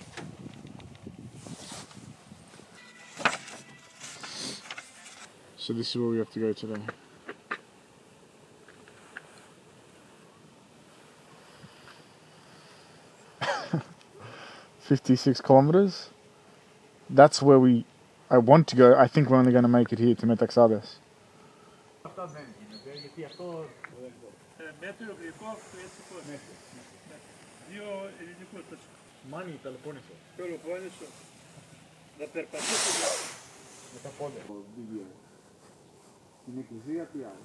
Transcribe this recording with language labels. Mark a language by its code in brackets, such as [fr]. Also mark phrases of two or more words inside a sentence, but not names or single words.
[en] So this is where we have to go today. $56 kilometers. That's where I want to go. I think we're only going to make it here to Metaxades. [el] Μάνι, Πελοπόννησο. Πελοπόννησο. Να περπατήσω με τα πόδια. Την εκκλησία τι άλλο.